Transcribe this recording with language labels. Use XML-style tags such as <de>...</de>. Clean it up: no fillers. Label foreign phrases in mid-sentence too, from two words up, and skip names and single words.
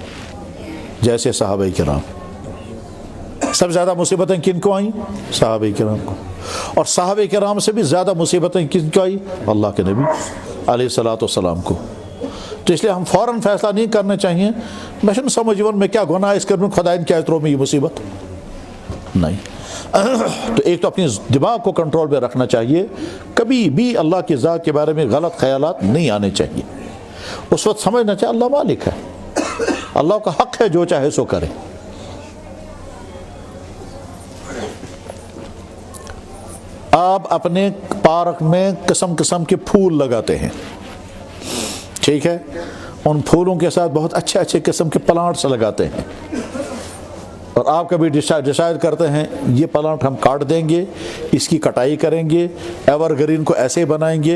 <ur>جیسے صحابہ کرام, سب سے زیادہ مصیبتیں کن کو آئیں؟ صحابہ کرام کو. اور صحابہ کرام سے بھی زیادہ مصیبتیں کن کو آئیں؟ اللہ کے نبی</ur> <ar>علیہ الصلوۃ والسلام</ar> <ur>کو. تو اس لیے ہم فوراً فیصلہ نہیں کرنا چاہیے</ur> <ks>میں چھُنہٕ سمجھون میں کیا گناہ اس کرنے خدایَن کیٛازِ ترٛوو مےٚ یہ مصیبت.</ks> <ur>نہیں. تو ایک تو اپنی دماغ کو کنٹرول میں رکھنا چاہیے, کبھی بھی اللہ کی ذات کے بارے میں غلط خیالات نہیں آنے چاہیے. اس وقت سمجھنا چاہیے اللہ مالک ہے, اللہ کا حق ہے جو چاہے سو کرے. آپ اپنے پارک میں قسم قسم کے پھول لگاتے ہیں, ٹھیک ہے, ان پھولوں کے ساتھ بہت اچھے اچھے قسم کے پلانٹس لگاتے ہیں, اور آپ کبھی ڈیسائیڈ کرتے ہیں یہ پلانٹ ہم کاٹ دیں گے, اس کی کٹائی کریں گے,</ur> <en>evergreen</en> <ur>کو ایسے بنائیں گے.</ur>